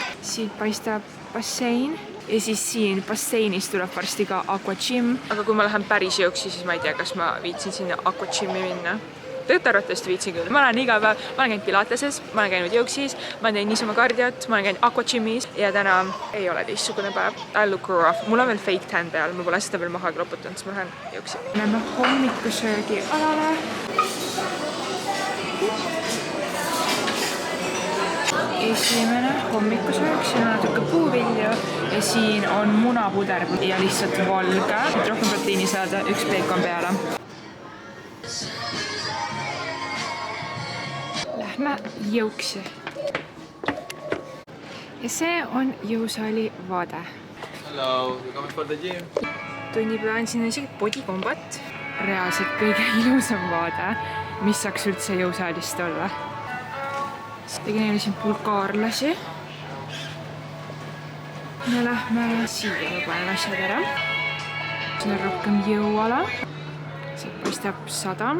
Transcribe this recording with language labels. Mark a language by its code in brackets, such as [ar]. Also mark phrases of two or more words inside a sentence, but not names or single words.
[et] Siin paistab bassein ja siis siin basseinis tuleb varsti ka aquagym. Aga kui ma lähen päris jõuksi, siis ma ei tea, kas ma viitsin sinna aquagymi minna. Tegelikult arvatavasti viitsin küll. Ma olen iga päev, ma olen käinud pilateses, ma olen käinud jõuksis, ma teen niisama kardiot, ma olen käinud aquagymis ja täna ei ole teistsugune päev. [en] I look rough. [et] Mul on veel [en] fake tan [et] peal, ma pole seda veel maha kloputanud, siis ma lähen jõuksi. Lähme hommikusöögi alale. Esimene hommikusöök, siin on natuke puuvilju ja siin on munapuder ja lihtsalt valge. Et rohkem proteiini saada, üks peekon peale. Lähme jõuksi. Ja see on jõusaali vaade. [en] Hello, you coming for the gym? [et] Tunniplaan siin on isegi bodykombat. Reaalselt kõige ilusam vaade, mis saaks üldse jõusaalist olla. Tegin neile siin bulgaarlasi. Me lähme siia, ma panen asjad ära. Siin on rohkem jõuala. See paistab sadam.